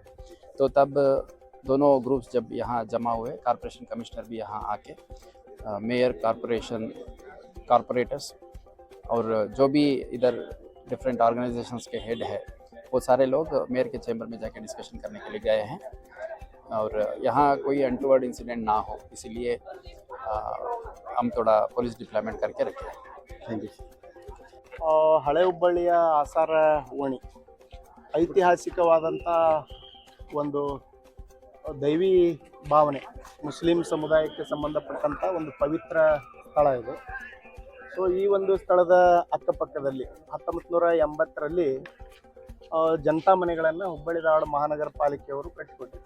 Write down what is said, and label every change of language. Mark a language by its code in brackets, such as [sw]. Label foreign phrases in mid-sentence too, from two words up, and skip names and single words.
[hi] तो तब दोनों ग्रुप्स जब यहाँ जमा हुए, [en] corporation commissioner [hi] भी यहाँ आके [en] mayor, corporators [hi] और जो भी इधर [en] different organisations [hi] के हेड है वो सारे लोग मेयर के चैम्बर में जाके डिस्कशन करने के लिए गए हैं और यहाँ कोई [en] untoward incident [hi] ना हो इसीलिए हम थोड़ा [en] police deployment [hi] करके रखे हैं। [en] Thank you. [kn] ಹಳೆ ಹುಬ್ಬಳ್ಳಿಯ ಆಸಾರ ಓಣಿ ಐತಿಹಾಸಿಕವಾದಂಥ ಒಂದು ದೈವಿ ಭಾವನೆ, ಮುಸ್ಲಿಂ ಸಮುದಾಯಕ್ಕೆ ಸಂಬಂಧಪಟ್ಟಂಥ ಒಂದು ಪವಿತ್ರ ಸ್ಥಳ ಇದು. ಸೊ ಈ ಒಂದು ಸ್ಥಳದ ಅಕ್ಕಪಕ್ಕದಲ್ಲಿ 1980ರಲ್ಲಿ ಜನತಾ ಮನೆಗಳನ್ನು ಹುಬ್ಬಳ್ಳಿ ಧಾರವಾಡ ಮಹಾನಗರ ಪಾಲಿಕೆಯವರು ಕಟ್ಟಿಕೊಟ್ಟಿದ್ರು.